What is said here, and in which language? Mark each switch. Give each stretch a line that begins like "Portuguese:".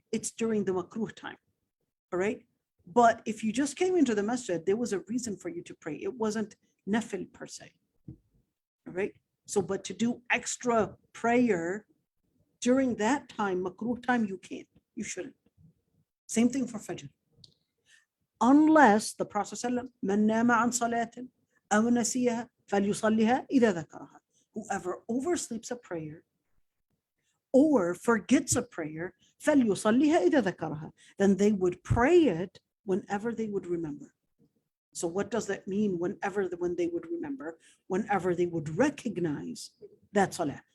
English: It's during the makruh time. All right. But if you just came into the masjid, there was a reason for you to pray. It wasn't nafil per se. All right. So, but to do extra prayer during that time, makruh time, you can't. You shouldn't. Same thing for Fajr. Unless the Prophet ﷺ,
Arabic: من نام عن صلاة أو نسيها فليصليها إذا ذكرها.
English: Whoever oversleeps a prayer or forgets a prayer,
Arabic: فليصليها إذا ذكرها.
English: Then they would pray it whenever they would remember. So what does that mean? When they would remember, whenever they would recognize that salah.